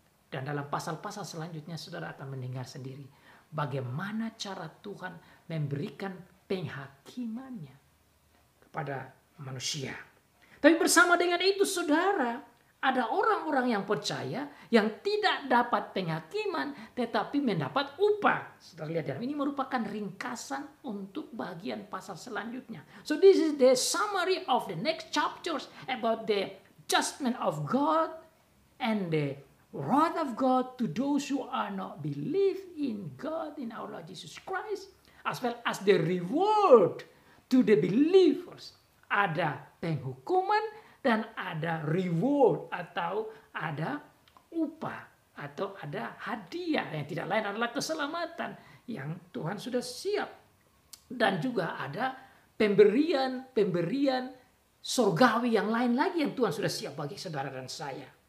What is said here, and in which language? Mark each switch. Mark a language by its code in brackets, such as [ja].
[id] Dan dalam pasal-pasal selanjutnya saudara akan mendengar sendiri bagaimana cara Tuhan memberikan penghakimannya kepada manusia. Tapi bersama dengan itu saudara, ada orang-orang yang percaya yang tidak dapat penghakiman tetapi mendapat upah. Saudara lihat dalam ini merupakan ringkasan untuk bagian pasal selanjutnya. [en] So this is the summary of the next chapters about the judgment of God and the wrath of God to those who are not believe in God, in our Lord Jesus Christ, as well as the reward to the believers. [id] Ada penghukuman dan ada reward atau ada upah atau ada hadiah yang tidak lain adalah keselamatan yang Tuhan sudah siap. Dan juga ada pemberian surgawi yang lain lagi yang Tuhan sudah siap bagi saudara dan saya.